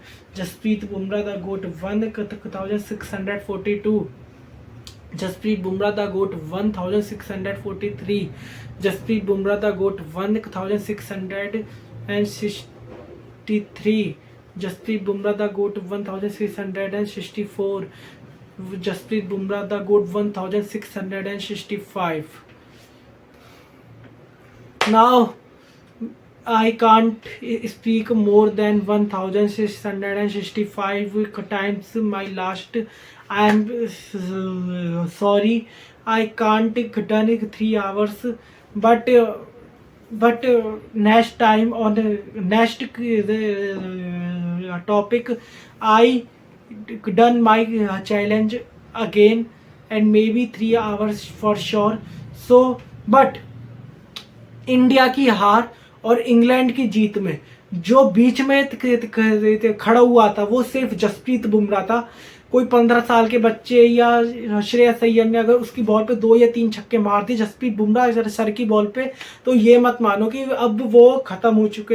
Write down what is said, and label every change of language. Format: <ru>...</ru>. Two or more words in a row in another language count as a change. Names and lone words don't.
<en>Jasprit Bumrah the GOAT 1642. Jasprit Bumrah the GOAT 1643. Jasprit Bumrah the GOAT 1663. Jasprit Bumrah the GOAT 1664. Jasprit Bumrah the GOAT 1665. Now I can't speak more than 1665 times my last. I am sorry, I can't done it 3 hours, but next time on the next topic I done my challenge again and maybe 3 hours for sure. So but</en> <hi>इंडिया की हार और इंग्लैंड की जीत में जो बीच में खड़ा हुआ था वो सिर्फ जसप्रीत बुमराह था. कोई 15 साल के बच्चे या श्रेयस अय्यर ने अगर उसकी बॉल पे 2 या 3 छक्के मार दिए जसप्रीत बुमराह सर की बॉल पे, तो ये मत मानो कि अब वो खत्म हो चुके.</hi>